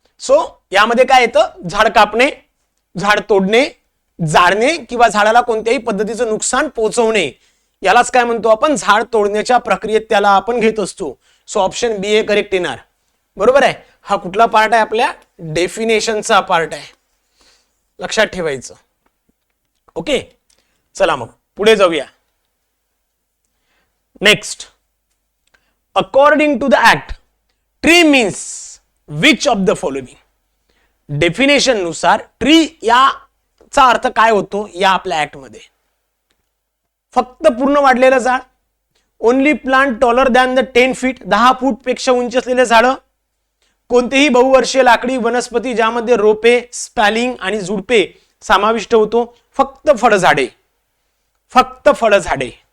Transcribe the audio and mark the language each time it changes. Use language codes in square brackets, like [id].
[mr] So यामध्ये काय येतं? झाड कापणे, झाड तोडणे, जाळणे किंवा झाडाला कोणत्याही पद्धतीचं नुकसान पोहोचवणे, यालाच काय म्हणतो आपण? झाड तोडण्याच्या प्रक्रियेत त्याला आपण घेत असतो. सो ऑप्शन बी हे करेक्ट येणार, बरोबर आहे. हा कुठला पार्ट आहे? आपल्या डेफिनेशनचा पार्ट आहे, लक्षात ठेवायचं. ओके, चला मग पुढे जाऊया. [en] Next, according to the act tree means which of the following. [mr] Definition नुसार ट्री याचा अर्थ काय होतो या आपल्या ऍक्ट मध्ये? फक्त पूर्ण वाढलेलं झाड, [en] only plant taller than the 10 feet, [mr] 10 फूट पेक्षा उंची असलेले झाड, कोणतेही बहुवर्षीय लाकडी वनस्पती ज्यामध्ये रोपे, स्पॅलिंग आणि झुडपे समाविष्ट होतो, फक्त फळझाडे, फक्त फळझाडे.